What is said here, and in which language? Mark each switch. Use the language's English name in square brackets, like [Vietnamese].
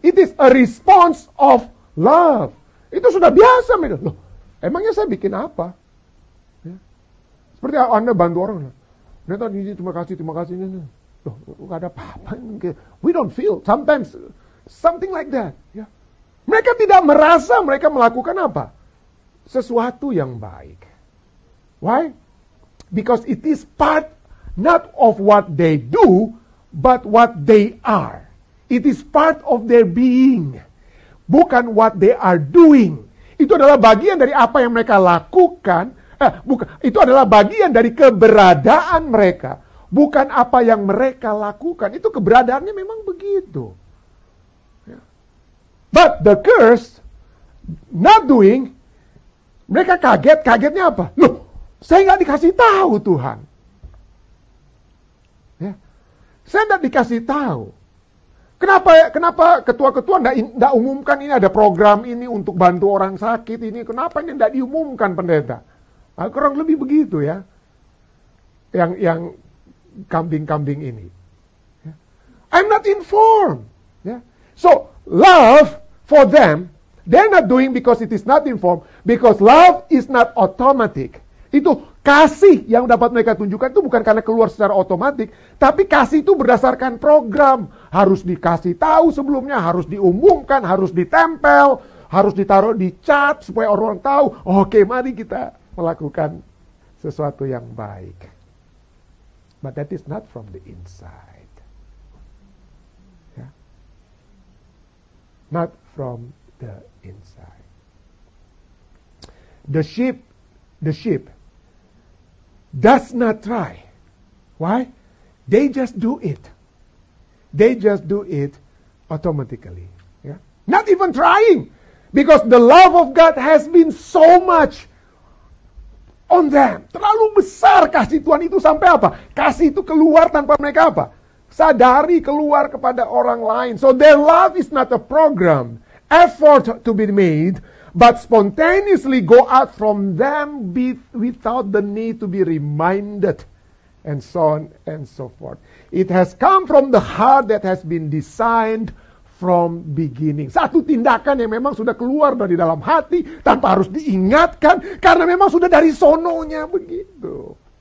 [English] It is a response of love. [Indonesian] Itu sudah biasa mereka. Loh, emangnya saya bikin apa? Ya. Seperti Anda bantu orang. Terima kasih. Loh, gak ada apa-apa. [English] We don't feel. Sometimes, something like that. [Indonesian] Ya. Mereka tidak merasa mereka melakukan apa? Sesuatu yang baik. Why? [English] Because it is part not of what they do, but what they are. It is part of their being. Bukan what they are doing. [Indonesian] Itu adalah bagian dari apa yang mereka lakukan. Itu adalah bagian dari keberadaan mereka. Bukan apa yang mereka lakukan. Itu keberadaannya memang begitu. [English] But the curse, not doing, [Indonesian] mereka kaget. Kagetnya apa? Loh, saya nggak dikasih tahu Tuhan. Ya. Saya nggak dikasih tahu. Kenapa ketua-ketua nggak umumkan ini ada program ini untuk bantu orang sakit ini? Kenapa ini nggak diumumkan pendeta? Nah, kurang lebih begitu ya. Yang kambing-kambing ini. Ya. [English] I'm not informed. Ya. So love for them, they're not doing because it is not informed, because love is not automatic. [Indonesian] Itu kasih yang dapat mereka tunjukkan itu bukan karena keluar secara otomatis, tapi kasih itu berdasarkan program. Harus dikasih tahu sebelumnya, harus diumumkan, harus ditempel, harus ditaruh di cat supaya orang tahu, oke, mari kita melakukan sesuatu yang baik. [English] But that is not from the inside. Yeah. Not from the inside. The sheep does not try. Why? They just do it. They just do it automatically. Yeah? Not even trying. Because the love of God has been so much on them. [Indonesian] Terlalu besar kasih Tuhan itu sampai apa? Kasih itu keluar tanpa mereka apa? Sadari keluar kepada orang lain. [English] So their love is not a program, effort to be made, but spontaneously go out from them without the need to be reminded, and so on and so forth. It has come from the heart that has been designed from beginning. [Indonesian] Satu tindakan yang memang sudah keluar dari dalam hati tanpa harus diingatkan, karena memang sudah dari sononya begitu.